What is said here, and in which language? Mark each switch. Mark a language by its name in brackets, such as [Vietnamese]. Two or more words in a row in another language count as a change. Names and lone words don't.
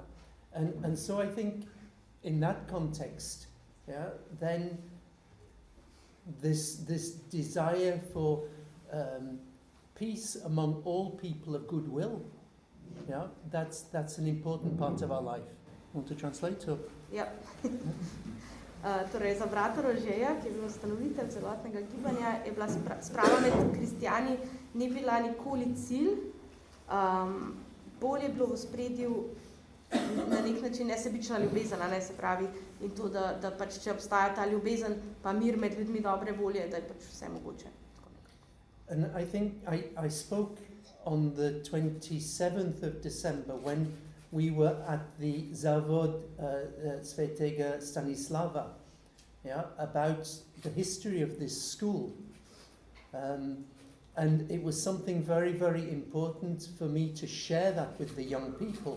[English] And so I think in that context, then this desire for peace among all people of goodwill, that's an important part of our life. Want to translate? Or? [Slovenian] Ja. Torej, za brata Rožeja, ki je bil ustanovitelj celotnega gibanja, je bila sprava med kristijani ni bila nikoli cilj. Bolj je bilo v ospredju na nek način nesebična ljubezen, se pravi, in to, da pač, če obstaja ta ljubezen, pa mir med ljudmi dobre volje, da je pač vse mogoče. [English] And I think I spoke on the 27th of December when we were at the Zavod Svetega Stanislava, about the history of this school. And it was something very, very important for me to share that with the young people.